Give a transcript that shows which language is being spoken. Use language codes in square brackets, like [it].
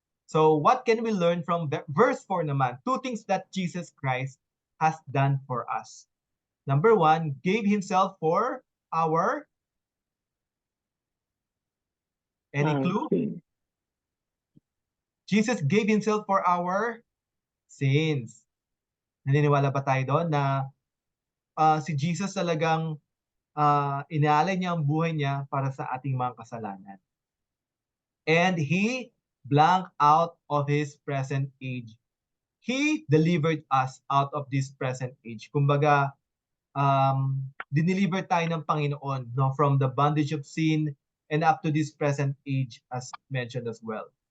[en] So what can we learn from verse 4 naman? Two things that Jesus Christ has done for us. Number 1, gave himself for our, any clue? Jesus gave himself for our sins. [tl] Naniniwala ba tayo doon na si Jesus talagang inaalay niya ang buhay niya para sa ating mga kasalanan. [en] And he blank out of his present age. He delivered us out of this present age. [tl] Kumbaga, dineliver tayo ng Panginoon no, [en] from the bondage of sin and up to this present age as mentioned as well.